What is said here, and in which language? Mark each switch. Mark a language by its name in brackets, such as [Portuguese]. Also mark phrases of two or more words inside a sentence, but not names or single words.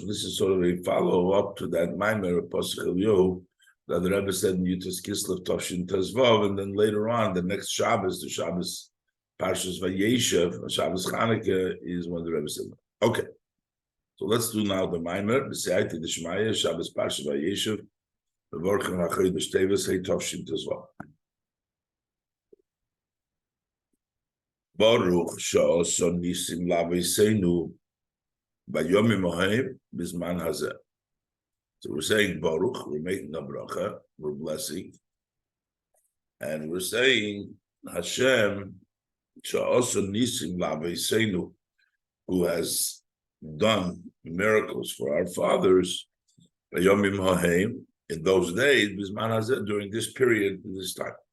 [English] This is sort of a follow up to that Maimer of Pasuk Eliyahu that the Rebbe said in [Hebrew] יו"ד כסלו תשט"ו, [English] and then later on, the next Shabbos, the [Hebrew] שבת פרשת וישב, שבת חנוכה, [English] is when the Rebbe said. Okay, so let's do now the Maimer. [Aramaic] בסייעתא דשמיא [Hebrew] שבת פרשת וישב, מברכים החודש טבת ה' תשט"ו. ברוך שעשה נסים לאבותינו בימים ההם בזמן הזה. [English] So we're saying Baruch, we're making a bracha, we're blessing, and we're saying [Hebrew] השם שעשה נסים לאבותינו, [English] who has done miracles for our fathers, [Hebrew] בימים ההם, [English] in those days, [Hebrew] בזמן הזה, [English] during this period, this time.